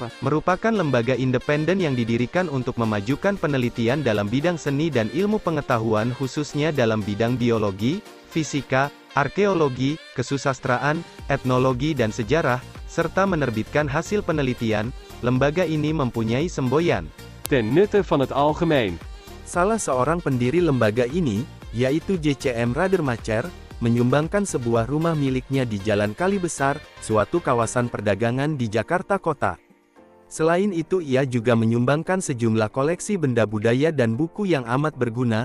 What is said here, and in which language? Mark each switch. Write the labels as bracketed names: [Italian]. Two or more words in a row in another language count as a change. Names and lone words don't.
[Indonesian] merupakan lembaga independen yang didirikan untuk memajukan penelitian dalam bidang seni dan ilmu pengetahuan khususnya dalam bidang biologi, fisika, arkeologi, kesusastraan, etnologi dan sejarah, serta menerbitkan hasil penelitian. Lembaga ini mempunyai semboyan [Dutch] ten nutte van het algemeen. [Indonesian] Salah seorang pendiri lembaga ini, yaitu JCM Radermacher, menyumbangkan sebuah rumah miliknya di Jalan Kali Besar, suatu kawasan perdagangan di Jakarta Kota. Selain itu ia juga menyumbangkan sejumlah koleksi benda budaya dan buku yang amat berguna.